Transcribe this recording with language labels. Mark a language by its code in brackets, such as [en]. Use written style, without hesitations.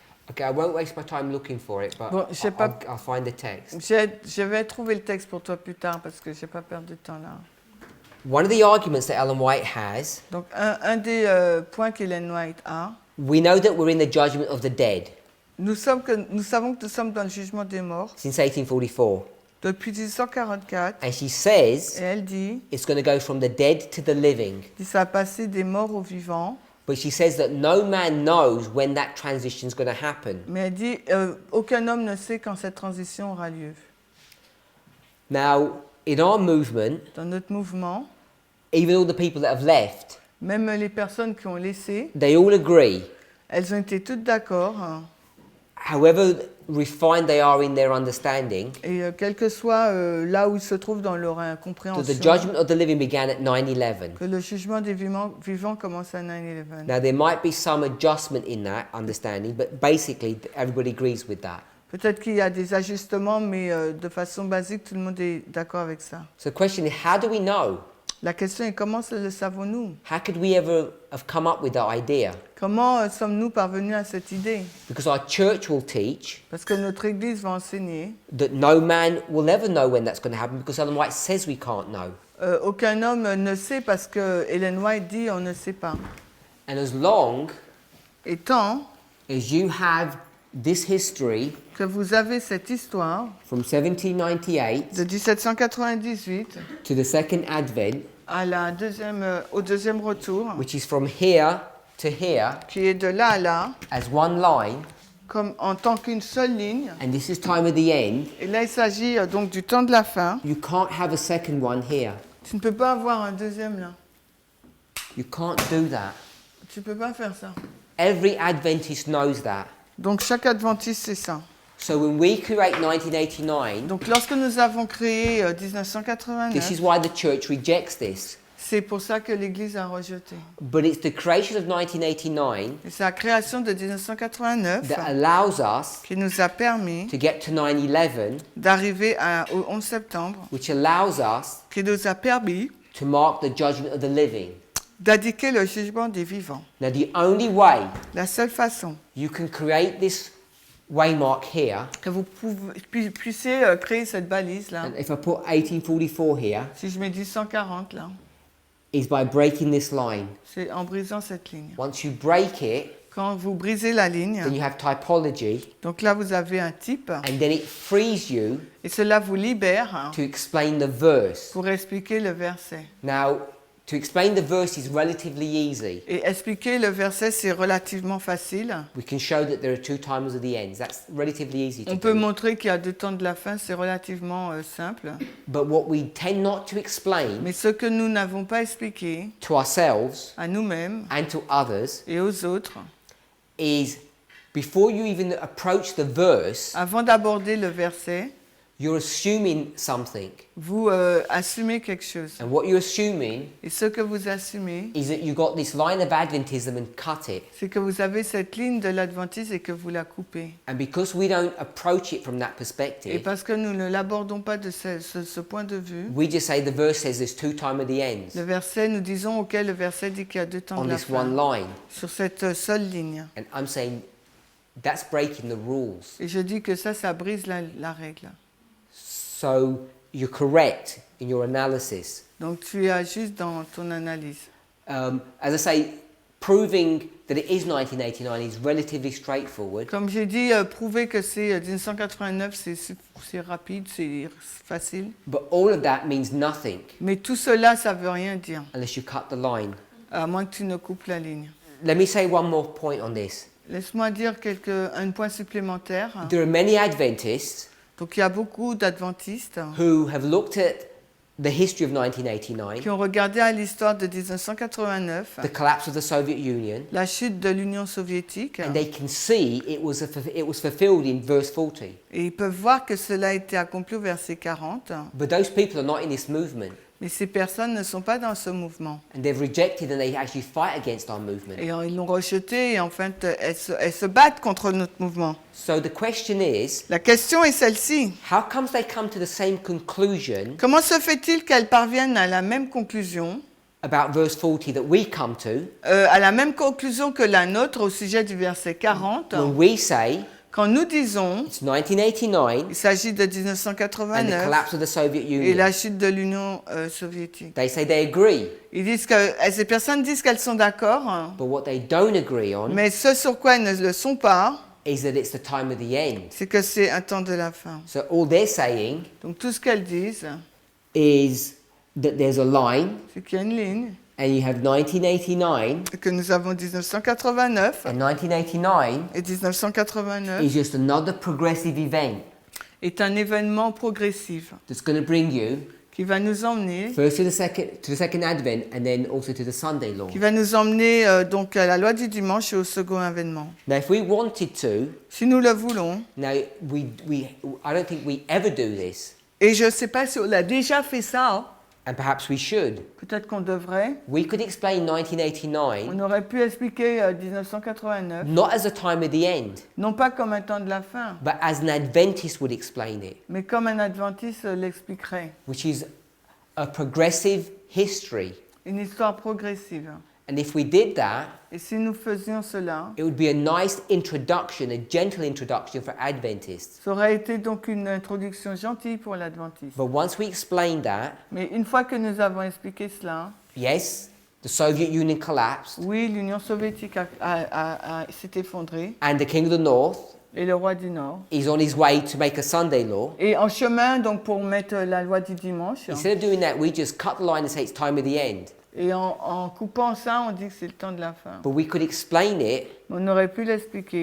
[en] Okay, I won't waste my time looking for it, but [fr] Bon, j'ai pas- [en] I'll find the text. [fr] Je vais trouver le texte pour toi plus tard parce que j'ai pas perdu de temps là. [en] One of the arguments that Ellen White has, [fr] Donc un des points qu'Ellen White a, [en] we know that we're in the judgment of the dead [fr] nous savons que nous sommes dans le jugement des morts [en] since 1844. [fr] depuis 1844 [en] And she says [fr] et elle dit [en] it's going to go from the dead to the living. [fr] ça a passé des morts aux vivants, [en] But she says that no man knows when that transition is going to happen. [fr] mais elle dit aucun homme ne sait quand cette transition aura lieu. [en] Now, in our movement, [fr] Dans notre mouvement, [en] even all the people that have left, [fr] même les personnes qui ont laissé, [en] they all agree, [fr] elles ont été toutes d'accord hein, [en] however refined they are in their understanding, [fr] et quel que soit là où ils se trouvent dans leur [en] that the [fr] incompréhension, [en] judgment of the living began at 9/11. [fr] que le jugement des vivants commence à 9/11. [en] Now, there might be some adjustment in that understanding, but basically everybody agrees with that. [fr] Peut-être qu'il y a des ajustements, mais de façon basique, tout le monde est d'accord avec ça. [en] So the question is, how do we know? [fr] La question est comment le savons-nous? [en] How could we ever have come up with that idea? [fr] Comment sommes-nous parvenus à cette idée? [en] Because our church will teach [fr] Parce que notre Église va enseigner. [en] that no man will ever know when that's going to happen because Ellen White says we can't know. [fr] Aucun homme ne sait parce que Ellen White dit on ne sait pas. [en] And as long [fr] Et tant [en] as you have this history [fr] que vous avez cette histoire [en] from 1798 [fr] de 1798 [en] to the second advent, [fr] à au deuxième retour, [en] which is from here to here [fr] qui est de là à là, [en] as one line, [fr] comme en tant qu'une seule ligne. [en] and this is time of the end, [fr] Et là, il s'agit donc du temps de la fin. [en] you can't have a second one here. [fr] Tu ne peux pas avoir un deuxième là. [en] You can't do that. [fr] Tu ne peux pas faire ça. [en] Every Adventist knows that. [fr] Donc chaque adventiste, c'est ça. [en] So when we create 1989, [fr] Donc lorsque nous avons créé [en] this is [fr] 1989, [en] why the church rejects this. [fr] c'est pour ça que l'Église a rejeté. [en] But it's the creation of 1989 [fr] Et c'est la création de 1989 [en] that allows us [fr] qui nous a permis [en] to get to 9/11, [fr] d'arriver au 11 septembre, [en] which allows us [fr] qui nous a permis [en] to mark the judgment of the living. [fr] d'indiquer le jugement des vivants. [en] Now, the only way [fr] La seule façon [en] you can create this waymark here, [fr] que vous puissiez créer cette balise là, [en] and if I put 1844 here, [fr] si je mets 140 là, [en] is by breaking this line. [fr] c'est en brisant cette ligne. [en] Once you break it, [fr] Quand vous brisez la ligne, [en] then you have typology, [fr] donc là vous avez un type, [en] and then it frees you [fr] et cela vous libère [en] to explain the verse. [fr] pour expliquer le verset. [en] Now, to explain the verse is relatively easy. [fr] Et expliquer le verset, c'est relativement facile. [en] We can show that there are two times of the ends. That's relatively easy to [fr] On peut [en] do. [fr] montrer qu'il y a deux temps de la fin, c'est relativement simple. [en] But what we tend not to explain [fr] Mais ce que nous n'avons pas expliqué [en] to ourselves [fr] à nous-mêmes [en] and to others [fr] et aux autres, [en] is before you even approach the verse, [fr] avant d'aborder le verset, [en] you're assuming something. [fr] vous assumez quelque chose. [en] And what you're assuming [fr] Et ce que vous assumez, [en] is that you got this line of Adventism and cut it. [fr] c'est que vous avez cette ligne de l'adventisme et que vous la coupez. [en] And because we don't approach it from that [fr] Et [en] perspective, [fr] parce que nous ne l'abordons pas de ce point de vue, [en] we just say the verse says there's two times of the ends [fr] le verset, nous disons, ok, le verset dit qu'il y a deux temps [en] on [fr] de la [en] this [fr] fin, [en] one line. [fr] sur cette seule ligne. [en] And I'm saying that's breaking the rules. [fr] Et je dis que ça brise la règle. [en] So you're correct in your analysis. [fr] Donc tu es juste dans ton analyse. [en] As I say, proving that it is 1989 is relatively straightforward. [fr] Comme j'ai dit, prouver que c'est 1989, c'est rapide, c'est facile. [en] But all of that means nothing [fr] Mais tout cela, ça veut rien dire, [en] unless you cut the line. [fr] à moins que tu ne coupes la ligne. [en] Let me say one more point on this. [fr] Laisse-moi dire un point supplémentaire. [en] There are many Adventists [fr] Donc il y a beaucoup d'adventistes [en] who have looked at the history of 1989, [fr] qui ont regardé à l'histoire de 1989, [en] the collapse of the Soviet Union, [fr] la chute de l'Union soviétique, [en] and they can see it was fulfilled in verse 40. [fr] et ils peuvent voir que cela a été accompli au verset 40. [en] But those people are not in this movement. [fr] Mais ces personnes ne sont pas dans ce mouvement. [en] And they've rejected and they actually fight against our movement. [fr] Et ils l'ont rejeté et en fait, elles se battent contre notre mouvement. [en] So the question is, [fr] La question est celle-ci. [en] how comes they come to the same conclusion [fr] Comment se fait-il qu'elles parviennent à la même conclusion, [en] about verse 40 that we come to, [fr] à la même conclusion que la nôtre au sujet du verset 40, [en] when we say [fr] quand nous disons [en] it's 1989 [fr] il s'agit de [en] and the [fr] 1989 [en] collapse of the Soviet [fr] et [en] Union? [fr] la chute de l'Union soviétique. [en] They say they agree, [fr] Ils disent que ces personnes disent qu'elles sont d'accord, hein, [en] but what they don't agree on [fr] mais ce sur quoi elles ne le sont pas, [en] is that it's the time of the end. [fr] c'est que c'est un temps de la fin. [en] So all they're saying [fr] Donc tout ce qu'elles disent, [en] is that there's a line [fr] c'est qu'il y a une ligne, [en] and you have 1989 [fr] et que nous avons 1989, [en] and 1989 [fr] et 1989 [en] is just another progressive event [fr] est un événement progressif [en] that's going to bring you [fr] qui va nous emmener, [en] first to the second advent and then also to the Sunday law. [fr] qui va nous emmener donc à la loi du dimanche et au second avènement. [en] Now if we wanted to, [fr] Si nous le voulons, [en] now I don't think we ever do this, [fr] et je ne sais pas si on a déjà fait ça, [en] and perhaps we should. [fr] peut-être qu'on devrait, [en] We could explain [fr] on [en] 1989 [fr] aurait pu expliquer 1989, [en] not as a time of the end, [fr] non pas comme un temps de la fin, [en] but as an Adventist would explain it, [fr] mais comme un adventiste l'expliquerait. [en] which is a progressive history. [fr] Une histoire progressive. [en] And if we did that, [fr] Et si nous faisions cela, [en] it would be a nice introduction, a gentle introduction for Adventists. [fr] ça aurait été donc une introduction gentille pour l'adventiste. [en] But once we explain that, [fr] Mais une fois que nous avons expliqué cela, [en] yes, the Soviet Union collapsed, [fr] oui, l'Union soviétique s'est effondrée [en] and the King of the North [fr] et le roi du Nord. [en] is on his way to make a Sunday law. [fr] Et en chemin, donc pour mettre la loi du dimanche, [en] Instead of doing that, we just cut the line and say it's time of the end. [fr] et en coupant ça, on dit que c'est le temps de la fin. [en] But we could explain it [fr] On aurait pu l'expliquer